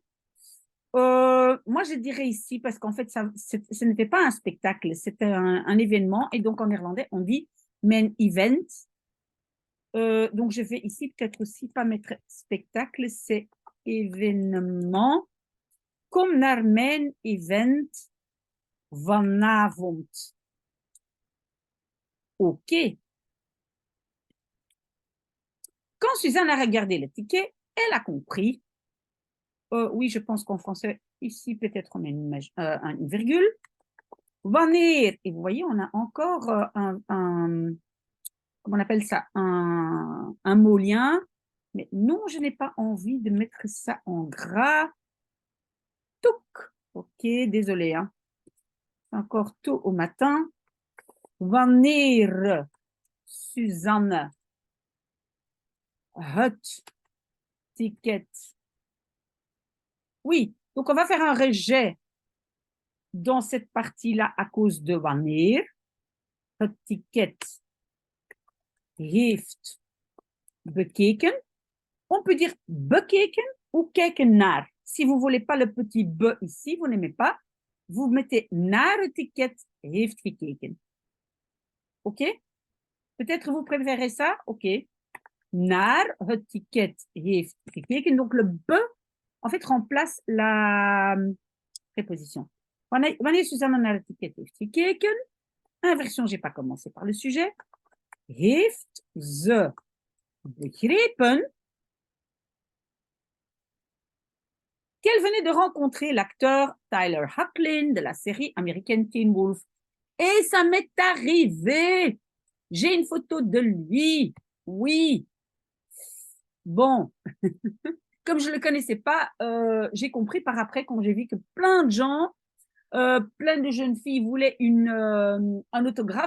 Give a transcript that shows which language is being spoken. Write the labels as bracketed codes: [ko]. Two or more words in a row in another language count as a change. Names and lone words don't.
[fr] moi, je dirais ici, parce qu'en fait, ce n'était pas un spectacle, c'était un événement. Et donc, en néerlandais, on dit [nl] mijn event. [fr] Donc, je vais ici peut-être aussi pas mettre spectacle, c'est événement. [nl] Kom naar mijn event vanavond. [fr] OK. Quand Suzanne a regardé le ticket, elle a compris. Oui, je pense qu'en français, ici, peut-être on a une virgule. Wanneer, et vous voyez, on a encore comment on appelle ça, un mot lien. Mais non, je n'ai pas envie de mettre ça en gras. Touk. OK, désolé. Hein. Encore tôt au matin. [nl] Wanneer Suzanne het ticket. [fr] Oui, donc on va faire un rejet dans cette partie-là à cause de wanneer. [nl] Het ticket heeft bekeken. [fr] On peut dire bekeken ou [nl] kijken naar. [fr] Si vous ne voulez pas le petit be ici, vous n'aimez pas, vous mettez [nl] naar het ticket heeft gekeken. [fr] OK? Peut-être vous préférez ça? OK. [nl] Naar het ticket heeft gekeken. [fr] Donc le be, en fait, remplace la préposition. [nl] Wanneer Suzanne naar het ticket heeft gekeken, [fr] inversion, je n'ai pas commencé par le sujet. [nl] Heeft ze begrepen [fr] qu'elle venait de rencontrer l'acteur Tyler Hoechlin de la série américaine Teen Wolf. Et ça m'est arrivé. J'ai une photo de lui. Oui. Bon, comme je ne le connaissais pas, j'ai compris par après quand j'ai vu que plein de gens, plein de jeunes filles voulaient un autographe.